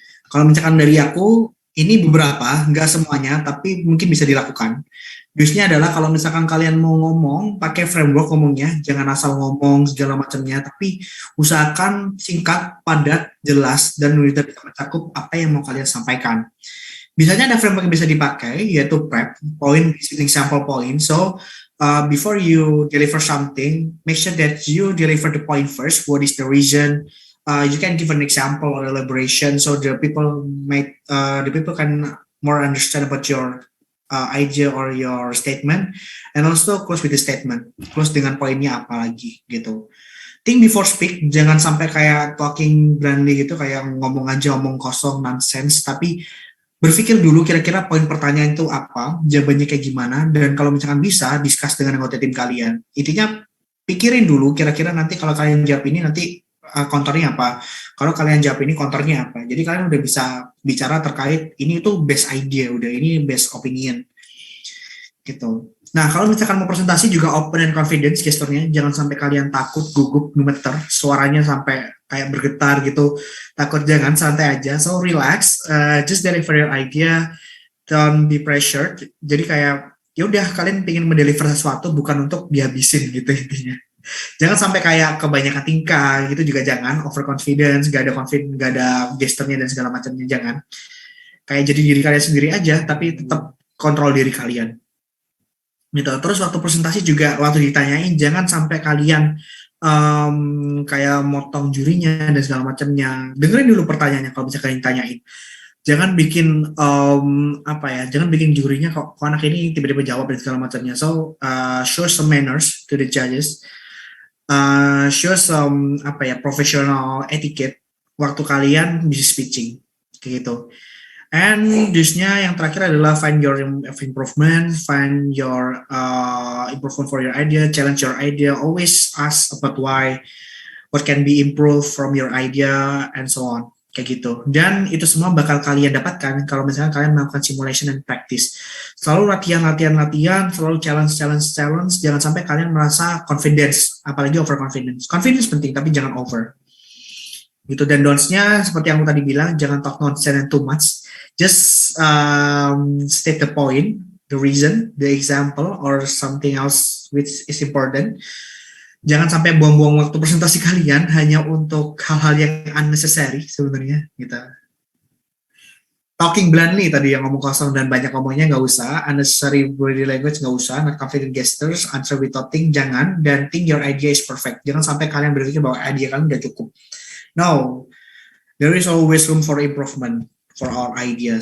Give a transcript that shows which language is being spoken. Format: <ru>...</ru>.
<id>Kalau misalkan dari aku, ini beberapa, nggak semuanya, tapi mungkin bisa dilakukan. Do's-nya adalah kalau misalkan kalian mau ngomong, pakai framework ngomongnya, jangan asal ngomong segala macamnya, tapi usahakan singkat, padat, jelas, dan udah mencakup apa yang mau kalian sampaikan. Biasanya ada framework yang bisa dipakai, yaitu PrEP, Point Listening Sample Point.</id> <en>So, before you deliver something, make sure that you deliver the point first. What is the reason? You can give an example or elaboration, so the people can more understand about your idea or your statement, and also close with the statement.</en> <id>Close dengan poinnya apa lagi gitu. Think before speak, jangan sampai kayak talking blindly gitu, kayak ngomong aja omong kosong nonsense, tapi berpikir dulu kira-kira poin pertanyaan itu apa, jawabannya kayak gimana, dan kalau misalkan bisa, discuss dengan anggota tim kalian. Intinya, pikirin dulu kira-kira nanti kalau kalian jawab ini nanti kontornya apa, kalau kalian jawab ini kontornya apa. Jadi kalian udah bisa bicara terkait ini tuh best idea, udah ini best opinion gitu. Nah, kalau misalkan mau presentasi juga open and confidence gesturnya, jangan sampai kalian takut, gugup, gemeter, suaranya sampai kayak bergetar gitu. Takut, jangan, santai aja.</id> <en>So relax, just deliver your idea, don't be pressured.</en> <id>Jadi kayak ya udah kalian pengen mendeliver sesuatu bukan untuk dihabisin gitu intinya. Jangan sampai kayak kebanyakan tingkah gitu juga, jangan overconfidence, gak ada gesturnya dan segala macamnya, jangan. Kayak jadi diri kalian sendiri aja, tapi tetap kontrol diri kalian. Gitu. Terus waktu presentasi juga, waktu ditanyain jangan sampai kalian kayak motong jurinya dan segala macamnya. Dengerin dulu pertanyaannya kalau bisa kalian tanyain. Jangan bikin jangan bikin jurinya kok anak ini tiba-tiba jawab dan segala macamnya.</id> <en>So show some manners to the judges. Show some professional etiquette waktu kalian bisa speaking kayak gitu. And this-nya yang terakhir adalah find your improvement, find your improvement for your idea, challenge your idea, always ask about why, what can be improved from your idea, and so on, kayak gitu.</en> <id>Dan itu semua bakal kalian dapatkan kalau misalnya kalian melakukan simulation and practice. Selalu latihan, selalu challenge, jangan sampai kalian merasa confidence, apalagi overconfidence. Confidence penting, tapi jangan over. Gitu. Dan don'ts-nya seperti yang aku tadi bilang, jangan talk nonsense and too much.</id> <en>Just state the point, the reason, the example, or something else which is important.</en> <id>Jangan sampai buang-buang waktu presentasi kalian hanya untuk hal-hal yang unnecessary sebenarnya. Gitu. Talking bluntly tadi yang ngomong kosong dan banyak ngomongnya nggak usah.</id> <en>Unnecessary body language nggak usah. Not confident gestures, answer without think, jangan. Dan think your idea is perfect.</en> <id>Jangan sampai kalian berpikir bahwa idea kalian udah cukup.</id> <en>No, there is always room for improvement for our idea.</en>